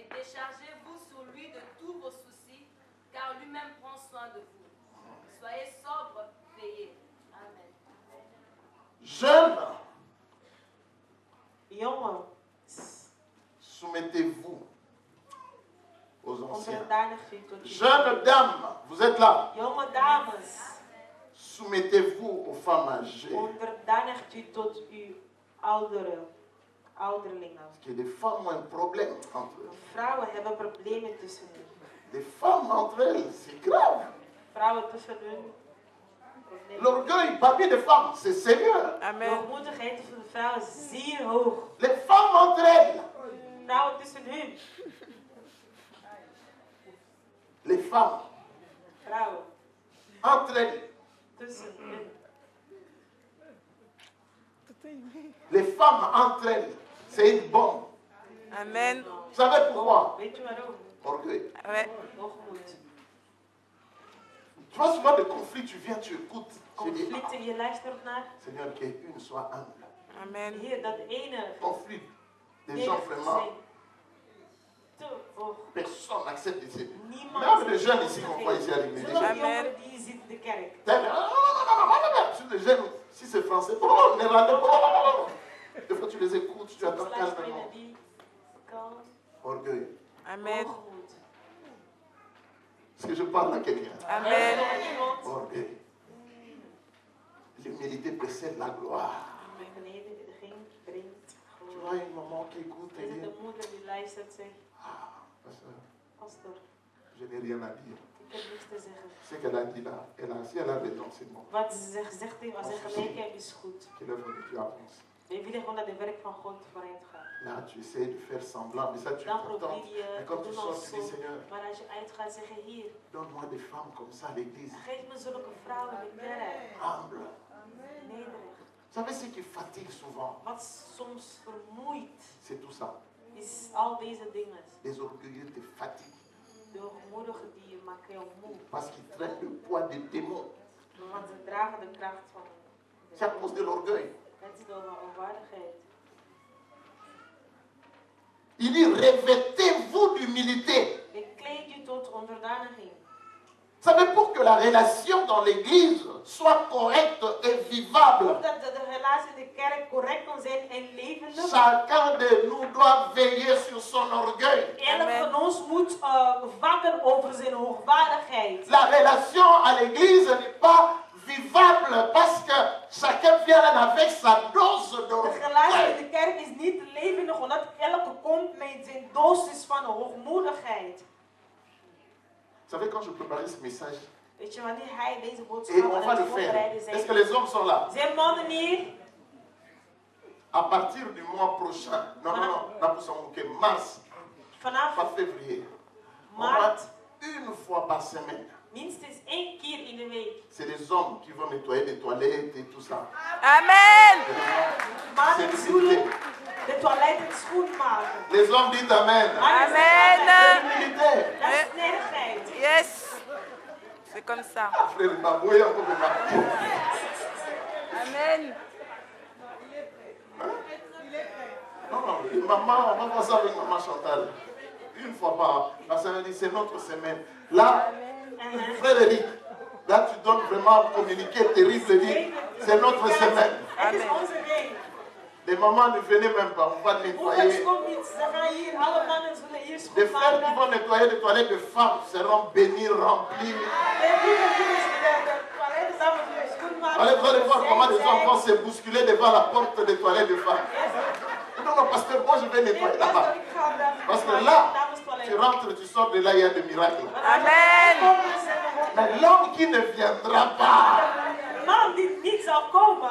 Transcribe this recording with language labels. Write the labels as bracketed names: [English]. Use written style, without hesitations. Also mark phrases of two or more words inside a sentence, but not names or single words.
[French] Déchargez-vous sur lui de tous vos soucis, car lui-même prend soin de vous. Soyez sobre, veillez. Amen. Jeunes, [Dutch] Jongen, [French] soumettez-vous aux anciens. [Dutch] onderdanig u tot uw [French] Jeunes dames, vous êtes là. [Dutch] jonge dames, [French] Soumettez-vous aux femmes âgées. [Dutch] onderdanigt u tot uw ouderlingen. [French] Parce que les femmes ont un problème entre elles. [Dutch] Vrouwen hebben problemen tussen hun. [French] Les femmes entre elles, c'est grave. [Dutch] Vrouwen tussen hun. [French] L'orgueil parmi les femmes, c'est sérieux. [Dutch] De [French] Amen. [Dutch] hoogmoedigheid van de vrouw is zeer hoog. [French] Les femmes entre elles. [Dutch] Vrouwen tussen hun. [French] Les femmes [Dutch] Vrouwen [French] entre elles. [Dutch] tussen hun. [French] Les femmes entre elles, c'est une bombe. Amen. Vous savez pourquoi? [Dutch] Weet je waarom? [French] Orgueil. Ouais. [Dutch] Hoogmoed. [French] Tu vois souvent des conflits, tu viens, tu écoutes. Tu dis, [Dutch] Conflicten, je luistert naar. [French] Seigneur, qu'une soit humble. Amen. [Dutch] Heer, dat ene [French] Conflit. Des [Dutch] dingen [French] gens vraiment, [Dutch] zijn te hoog. [French] personne n'accepte ici. [Dutch] Niemand [French] Même les jeunes ici qu'on voit ici à l'église. [Dutch] Zelfs [French] Amen. [Dutch] jongeren die je ziet in de kerk. [French] Si les jeunes, si c'est français, néerlandais, des fois tu les écoutes, tu attends [Dutch] Soms luisteren [French] calmement. [Dutch] naar die kalm, [French] Orgueil. Amen. [Dutch] hoogmoed. [French] Est-ce que je parle à quelqu'un? Amen. [Dutch] Iemand [French] Orgueil. L'humilité précède la gloire. [Dutch] naar beneden ging, brengt [French] Tu [Dutch] glorie. [French] vois une maman qui écoute et [Dutch] Is het dit, de moeder die luistert zegt, [French] pasteur, [Dutch] pastor, [French] je n'ai rien à dire. [Dutch] ik heb niks te zeggen. [French] Ce qu'elle a dit là, si elle a raison, c'est bon. [Dutch] Wat ze gezegd heeft, als ze gelijk heeft, is goed. [French] Que l'œuvre de Dieu avance. [Dutch] We willen gewoon dat de werk van God vooruit gaat. [French] Là, tu essaies de faire semblant, mais ça, tu es [Dutch] Dan [French] content. [Dutch] probeer je [French] Mais [Dutch] te [French] quand tu [Dutch] doen [French] sors, [Dutch] als [French] tu dis, [Dutch] zo. [French] Seigneur, [Dutch] Maar als je uitgaat, zeg je hier, [French] donne-moi des femmes comme ça à l'église. [Dutch] geef me zulke vrouwen in de kerk. [French] Humble. [Dutch] Nederig. [French] Vous savez ce qui fatigue souvent? [Dutch] Wat soms vermoeit, [French] C'est tout ça. [Dutch] is al deze dingen. [French] Les orgueilleux te fatiguent. [Dutch] De hoogmoedigen die je maken jou moe. [French] Parce qu'ils traînent le poids des démons. [Dutch] Want ze dragen de kracht van [French] C'est à cause de l'orgueil. [Dutch] het is door onwaardigheid. [French] Il dit, revêtez-vous d'humilité. [Dutch] Bekleed je tot onderdaniging. [French] Vous savez, pour que la relation dans l'église soit correcte et vivable, [Dutch] Zodat de relatie in de kerk correct kan zijn en levendig. [French] chacun de nous doit veiller sur son orgueil. [Dutch] Elk [French] Amen. [Dutch] van ons moet waken over zijn hoogwaardigheid. [French] La relation à l'église n'est pas vivable parce que chacun vient avec sa dose [Dutch] De relatie in [French] d'orgueil. [Dutch] de kerk is niet levendig omdat elke komt met zijn dosis van hoogmoedigheid. [French] Vous savez, quand je préparais ce message, [Dutch] Weet je, wanneer hij deze [French] et [Dutch] boodschap [French] on [Dutch] aan [French] va [Dutch] het [French] le faire. [Dutch] voorbereiden [French] Est-ce que [Dutch] zijn. [French] les hommes sont là? [Dutch] Zijn mannen hier? [French] À partir du mois prochain, non, pas mars, [Dutch] Vanaf [French] pas février, on va [Dutch] maart [French] une fois par semaine. [Dutch] minstens 1 keer in de week. [French] C'est les hommes qui vont nettoyer les toilettes et tout ça. Amen. [Dutch] Mannen zullen de toiletten schoonmaken. [French] Les hommes disent Amen. Amen. L'humilité. [Dutch] Dat is nederigheid. [French] Yes. C'est comme ça. Frère Baboué, encore de Baboué. Amen. Non, maman, on va voir ça avec maman Chantal. Une fois par semaine, c'est notre semaine. Là, frère Eric, là tu donnes vraiment un communiqué terrible. Dit, c'est notre semaine. [Dutch] Het is onze week. [French] Les mamans ne venaient même pas, on va [Dutch] Moeders [French] nettoyer. [Dutch] komt niet. Ze gaan hier, alle mannen zullen hier [French] Les frères qui [Dutch] schoonmaken. [French] vont nettoyer les toilettes de femmes seront bénis, remplis. [Dutch] De broeders die de toiletten samen zullen schoonmaken. [French] Allez, vous allez voir comment les [Dutch] Zij [French] hommes vont se bousculer devant la porte des toilettes de femmes. Non, pasteur, moi je vais nettoyer là-bas. Parce que là, tu rentres, tu sors de là, il y a des miracles. Amen. Mais l'homme qui ne viendra pas, [Dutch] De man die niet zal komen,